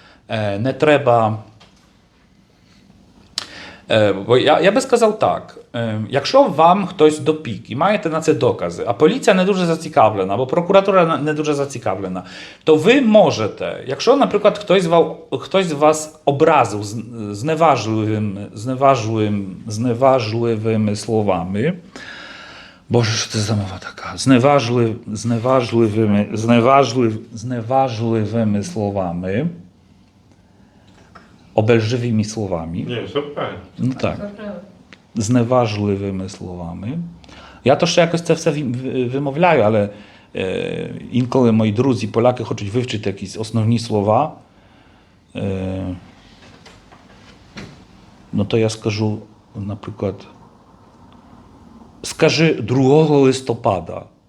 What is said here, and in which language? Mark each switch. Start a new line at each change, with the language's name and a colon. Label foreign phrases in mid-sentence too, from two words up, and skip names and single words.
Ukrainian: бо я би сказав так, якщо вам хтось допік і маєте на це докази, а поліція не дуже зацікавлена, або прокуратура не дуже зацікавлена, то ви можете, якщо, наприклад, хтось вас образив зневажливими словами, Боже, що це за мова така? Зневажливими словами,
Polish: obelżywymi słowami.
Ukrainian: Ні, все правильно.
Polish: No tak,
Ukrainian: зневажливими словами. Я то ще якось це все вимовляю, але інколи мої друзі, поляки, хочуть вивчити якісь основні слова. Ну то я скажу, наприклад, скажи 2 листопада.